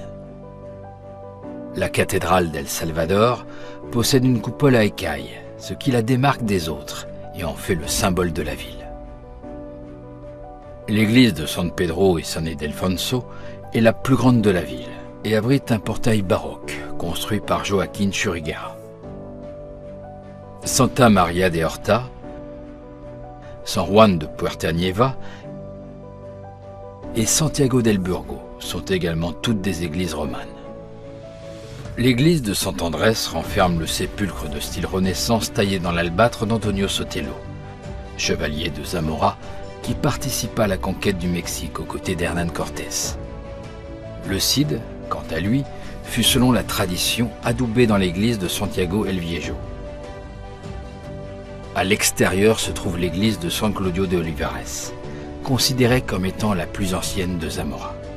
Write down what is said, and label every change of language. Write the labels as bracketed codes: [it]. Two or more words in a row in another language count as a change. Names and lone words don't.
[fr] La cathédrale d'El Salvador possède une coupole à écailles, ce qui la démarque des autres et en fait le symbole de la ville. L'église de San Pedro y San Ildefonso est la plus grande de la ville et abrite un portail baroque construit par Joaquín Churriguera. Santa Maria de Horta, San Juan de Puerta Nieva et Santiago del Burgo sont également toutes des églises romanes. L'église de Sant Andrés renferme le sépulcre de style Renaissance taillé dans l'albâtre d'Antonio Sotelo, chevalier de Zamora qui participa à la conquête du Mexique aux côtés d'Hernán Cortés. Le Cid, quant à lui, fut selon la tradition adoubé dans l'église de Santiago el Viejo. À l'extérieur se trouve l'église de San Claudio de Olivares, considérée comme étant la plus ancienne de Zamora.